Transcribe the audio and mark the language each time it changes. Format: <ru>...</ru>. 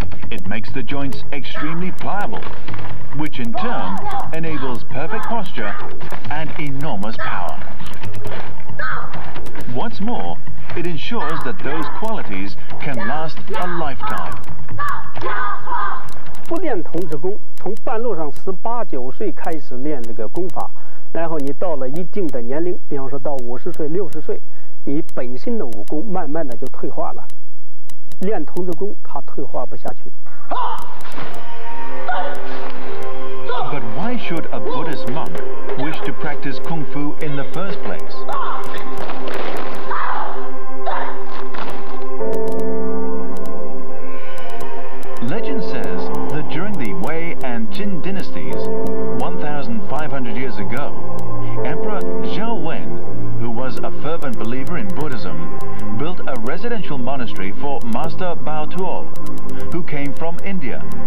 <en>It makes the joints extremely pliable, which in turn enables perfect posture and enormous power. What's more, it ensures that those qualities can last a lifetime.</en> <zh>不练童子功，从半路上18、19岁开始练这个功法，然后你到了一定的年龄，比方说到50岁、60岁，你本身的武功慢慢的就退化了。练童子功，它退化不下去。</zh> <en>But why should a Buddhist monk wish to practice Kung Fu in the first place? Legend says that during the Wei and Qin dynasties, 1,500 years ago, Emperor Zhao Wen, who was a fervent believer in Buddhism, built a residential monastery for Master Bao Tuo, who came from India.</en>